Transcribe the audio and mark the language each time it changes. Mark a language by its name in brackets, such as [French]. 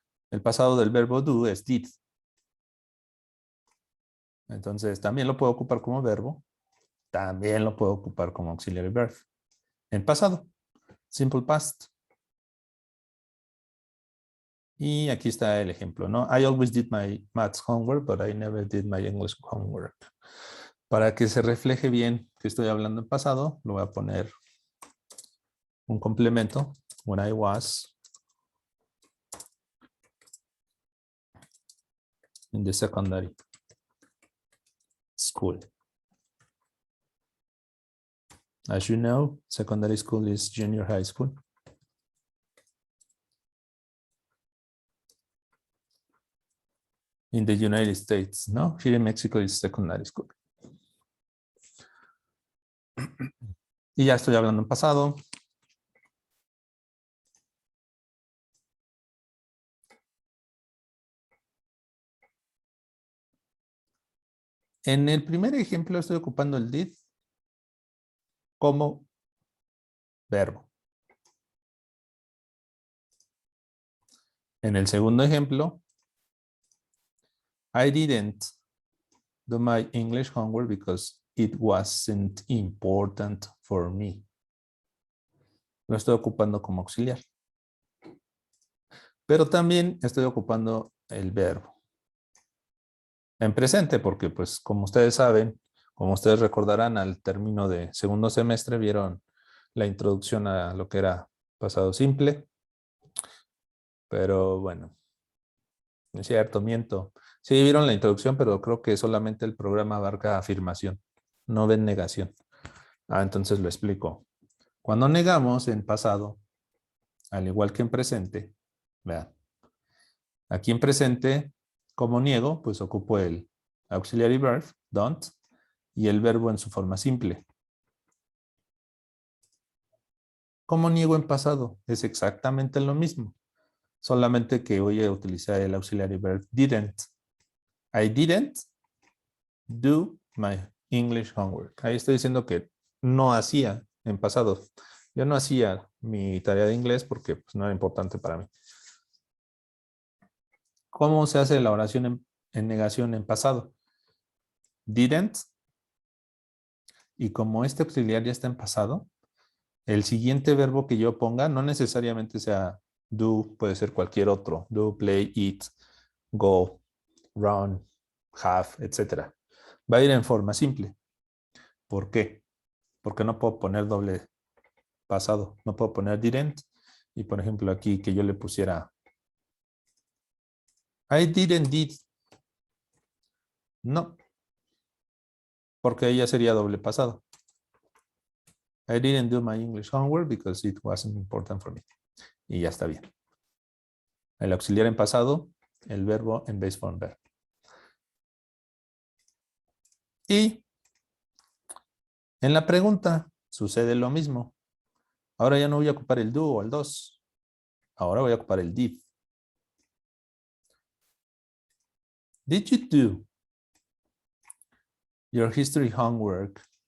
[Spanish] El pasado del verbo do es did. Entonces, también lo puedo ocupar como verbo. También lo puedo ocupar como auxiliary verb. En pasado. Simple past. Y aquí está el ejemplo, ¿no? [English] I always did my maths homework, but I never did my English homework. [Spanish] Para que se refleje bien que estoy hablando en pasado, lo voy a poner un complemento. [English] When I was in the secondary school. As you know, secondary school is junior high school. In the United States, no? Here in Mexico is secondary school. [Spanish] Y ya estoy hablando en pasado. En el primer ejemplo estoy ocupando el did como verbo. En el segundo ejemplo, [English] I didn't do my English homework because it wasn't important for me. [Spanish] Lo estoy ocupando como auxiliar. Pero también estoy ocupando el verbo. En presente, porque pues como ustedes saben, como ustedes recordarán, al término de segundo semestre vieron la introducción a lo que era pasado simple. Pero bueno, es cierto, miento. Sí, vieron la introducción, pero creo que solamente el programa abarca afirmación, no ven negación. Entonces lo explico. Cuando negamos en pasado, al igual que en presente, vean, aquí en presente, como niego, pues ocupo el auxiliary verb, don't, y el verbo en su forma simple. Como niego en pasado, es exactamente lo mismo, solamente que voy a utilizar el auxiliary verb didn't. [English] I didn't do my English homework. [Spanish] Ahí estoy diciendo que no hacía en pasado. Yo no hacía mi tarea de inglés porque pues, no era importante para mí. ¿Cómo se hace la oración en negación en pasado? Didn't. Y como este auxiliar ya está en pasado, el siguiente verbo que yo ponga no necesariamente sea do, puede ser cualquier otro. [English] Do, play, eat, go, run, have, etc. [Spanish] Va a ir en forma simple. ¿Por qué? Porque no puedo poner doble pasado. No puedo poner didn't. Y por ejemplo aquí que yo le pusiera [English] I didn't did. [Spanish] No. Porque ella sería doble pasado. [English] I didn't do my English homework because it wasn't important for me. [Spanish] Y ya está bien. El auxiliar en pasado, el verbo en base form verb. Y en la pregunta sucede lo mismo. Ahora ya no voy a ocupar el do o el dos. Ahora voy a ocupar el did. [English] Did you do your history homework?